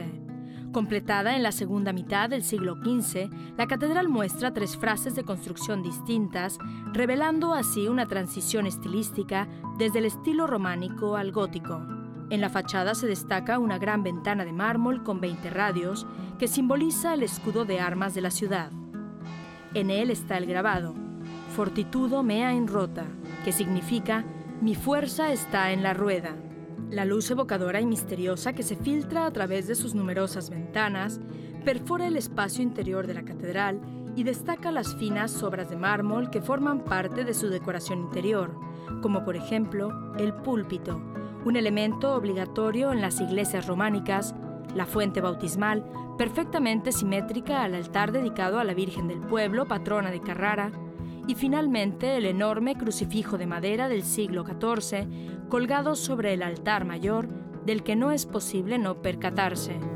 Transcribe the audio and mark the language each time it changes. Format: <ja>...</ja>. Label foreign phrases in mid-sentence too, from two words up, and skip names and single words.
<es>Completada en la segunda mitad del siglo XV, la catedral muestra 3 fases de construcción distintas, revelando así una transición estilística desde el estilo románico al gótico. En la fachada se destaca una gran ventana de mármol con 20 radios que simboliza el escudo de armas de la ciudad. En él está el grabado:</es> <la>fortitudo mea in rota,</la> <es>que significa mi fuerza está en la rueda. La luz evocadora y misteriosa que se filtra a través de sus numerosas ventanas perfora el espacio interior de la catedral y destaca las finas obras de mármol que forman parte de su decoración interior, como por ejemplo el púlpito, un elemento obligatorio en las iglesias románicas, la fuente bautismal, perfectamente simétrica al altar dedicado a la Virgen del Pueblo, patrona de Carrara, y finalmente el enorme crucifijo de madera del siglo XIV, colgado sobre el altar mayor, del que no es posible no percatarse.</es>